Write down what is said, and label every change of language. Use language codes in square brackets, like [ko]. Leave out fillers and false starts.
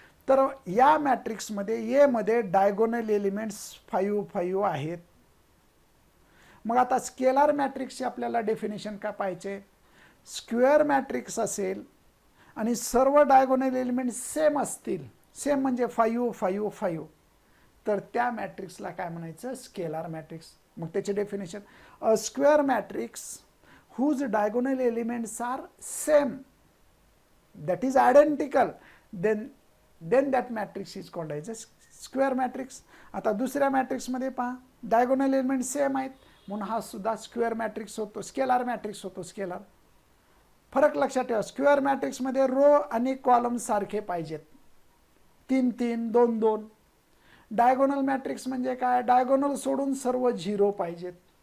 [mr] तर या मॅट्रिक्समध्ये ए मध्ये डायगोनल एलिमेंट्स 5, 5 आहेत. मग आता स्केलार मॅट्रिक्सचे आपल्याला डेफिनेशन काय पाहिजे? स्क्वेअर मॅट्रिक्स असेल आणि सर्व डायगोनल एलिमेंट सेम असतील, सेम म्हणजे 5, 5, 5, तर त्या मॅट्रिक्सला काय म्हणायचं? Scalar matrix. मग त्याचे definition, [en] A square matrix whose diagonal elements are same, that is identical, then that matrix is called as a square matrix. [mr] आता दुसऱ्या मॅट्रिक्स मध्ये पहा, डायगोनल एलिमेंट सेम आहेत म्हणून हा सुद्धा स्क्वेअर मॅट्रिक्स होतो, स्केलार मॅट्रिक्स होतो. स्केलार फरक लक्षात ठेवा, स्क्वेअर मॅट्रिक्स मध्ये रो आणि कॉलम सारखे पाहिजेत, 3, 3, 2, 2. डायगोनल मॅट्रिक्स म्हणजे काय? डायगोनल सोडून सर्व 0 पाहिजेत.